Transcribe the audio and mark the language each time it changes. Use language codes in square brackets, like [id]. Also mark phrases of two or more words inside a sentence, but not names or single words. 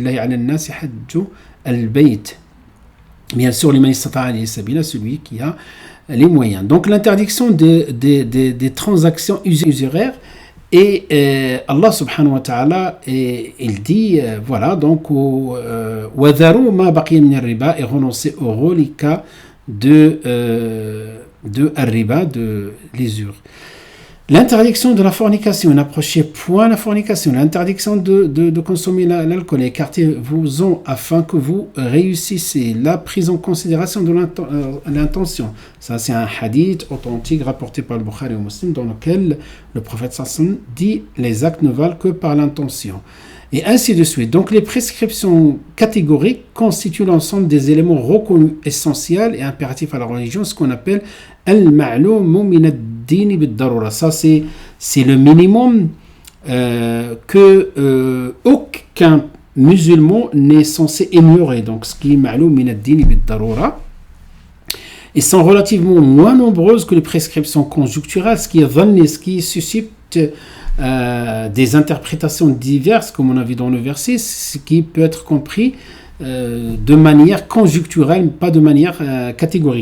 [fr] Al-Bayt. Bien sûr, celui qui a les moyens. Donc, l'interdiction des transactions usuraires, et Allah [ar] سبحانه وتعالى, [fr] il dit, voilà, donc, [ar] وَذَرُوا مَا بَقِيَ مِنَ الرِّبَا, [fr] et renoncer au reliquat de al-riba, de l'usure. L'interdiction de la fornication, n'approchez point la fornication, l'interdiction de consommer l'alcool, écartez-vous-en afin que vous réussissiez, la prise en considération de l'intention. Ça, c'est un hadith authentique rapporté par le Bukhari et Muslim, dans lequel le prophète sallallahu dit « les actes ne valent que par l'intention ». Et ainsi de suite. Donc, les prescriptions catégoriques constituent l'ensemble des éléments reconnus essentiels et impératifs à la religion, ce qu'on appelle [ar] المعلوم من الدين بالضرورة. [fr] Ça, c'est le minimum que aucun musulman n'est censé ignorer. Donc, ce qui est [ar] معلوم من الدين بالضرورة. [fr] Ils sont relativement moins nombreuses que les prescriptions conjoncturelles, ce qui est dhanni, ce qui suscite des interprétations diverses, comme on a vu dans le verset, ce qui peut être compris de manière conjoncturelle, pas de manière catégorique.